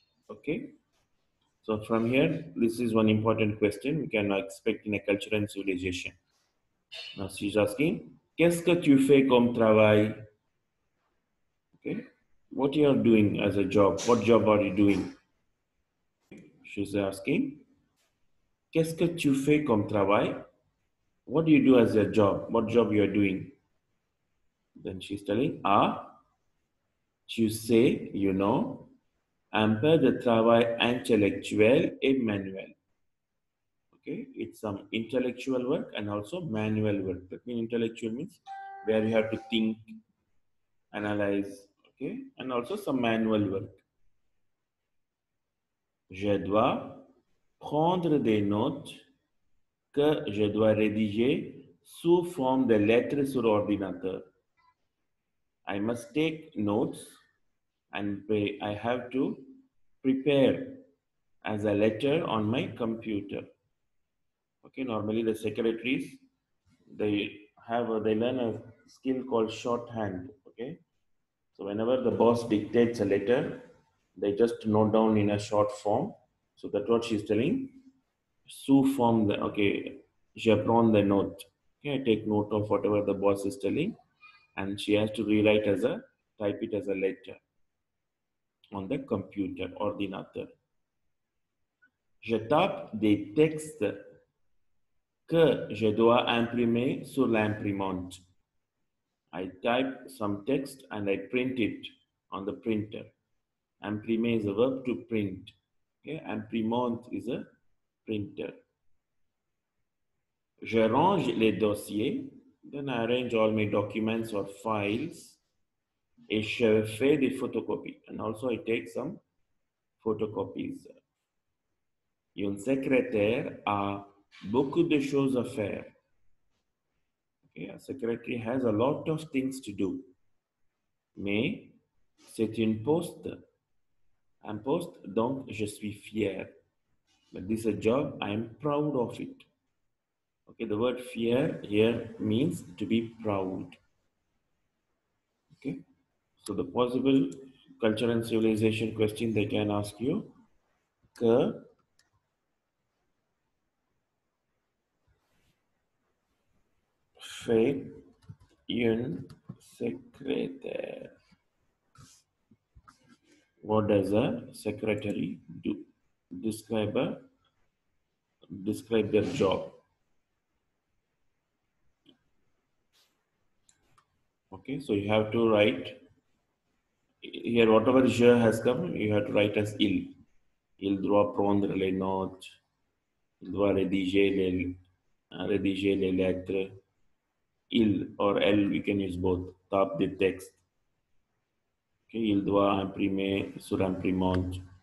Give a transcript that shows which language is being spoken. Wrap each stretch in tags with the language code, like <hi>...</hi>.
<en>Okay. So from here, this is one important question we can expect in a culture and civilization. Now she's asking,</en> <fr>qu'est-ce que tu fais comme travail?</fr> <en>Okay. What you are doing as a job? What job are you doing? She's asking,</en> <fr>qu'est-ce que tu fais comme travail?</fr> <en>What do you do as a job? What job you are doing? Then she's telling, ah,</en> <fr>tu sais,</fr> <en>you know,</en> <fr>un peu de travail intellectuel et manuel.</fr> <en>Okay, it's some intellectual work and also manual work. That means intellectual means where you have to think, analyze, okay, and also some manual work.</en> <fr>Je dois prendre des notes que je dois rédiger sous forme de lettres sur ordinateur.</fr> <en>I must take notes and I have to prepare as a letter on my computer. Okay, normally the secretaries, they learn a skill called shorthand. Okay, so whenever the boss dictates a letter, they just note down in a short form. So that's what she's telling.</en> <fr>Sous form,</fr> <en>okay,</en> <fr>je prends</fr> <en>the note. Okay, I take note of whatever the boss is telling, and she has to type it as a letter on the computer, ordinateur.</en> <fr>Je tape des textes que je dois imprimer sur l'imprimante.</fr> <en>I type some text and I print it on the printer. Imprimer is a verb to print. Okay, imprimante is a printer.</en> <fr>Je range les dossiers,</fr> <en>then I arrange all my documents or files,</en> <fr>et je fais des photocopies.</fr> <en>And also I take some photocopies.</en> <fr>Une secrétaire a beaucoup de choses à faire.</fr> <en>Okay, a secretary has a lot of things to do. Mais</en> <fr>C'est une poste. Un poste, donc je suis fier.</fr> <en>But this is a job, I am proud of it. Okay, the word fear here means to be proud. Okay, so the possible culture and civilization question they can ask you,</en> <fr>que fait une secrétaire?</fr> <en>What does a secretary do? Describe a describe their job. Okay, so you have to write here whatever je has come, you have to write as il.</en> <fr>Il doit prendre les notes, il doit rédiger les lettres. Il or elle,</fr> <en>we can use both.</en> <fr>Tape des textes. Okay, il doit imprimer sur imprimante.</fr>